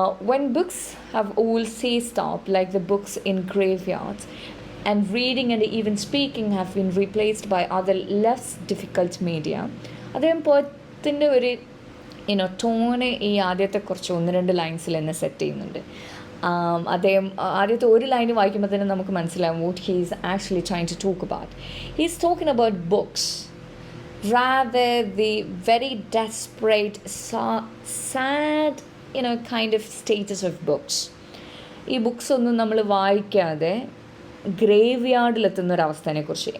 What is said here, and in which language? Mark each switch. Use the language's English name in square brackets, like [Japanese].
[English] When books have all ceased up, like the books in graveyards, and reading and even speaking have been replaced by other less difficult media, [Malayalam] അദ്ദേഹം പോയത്തിൻ്റെ ഒരു tone ഈ ആദ്യത്തെ കുറച്ച് 1-2 ലൈൻസിൽ തന്നെ set ചെയ്യുന്നുണ്ട്. അദ്ദേഹം ആദ്യത്തെ ഒരു ലൈന് വായിക്കുമ്പോൾ തന്നെ നമുക്ക് മനസ്സിലാവും [English] what he is actually trying to talk about. He is talking about books, rather the very desperate, sad kind of status of books. [Malayalam] ഈ ബുക്സ് ഒന്നും നമ്മൾ വായിക്കാതെ ഗ്രേവ് യാർഡിലെത്തുന്നൊരവസ്ഥേനെക്കുറിച്ച്.